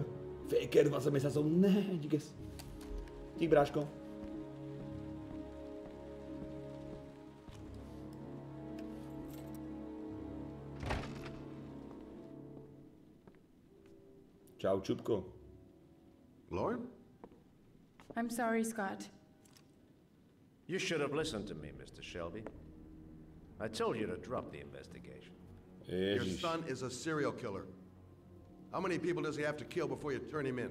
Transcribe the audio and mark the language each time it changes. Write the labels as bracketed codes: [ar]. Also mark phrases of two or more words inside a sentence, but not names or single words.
[sk] Faker 20 mesiacov. Ne, díkes. Dík, bráško. Čau, čupko. [en] Lauren? I'm sorry, Scott. You should have listened to me, Mr. Shelby. I told you to drop the investigation. Your son is a serial killer. How many people does he have to kill before you turn him in?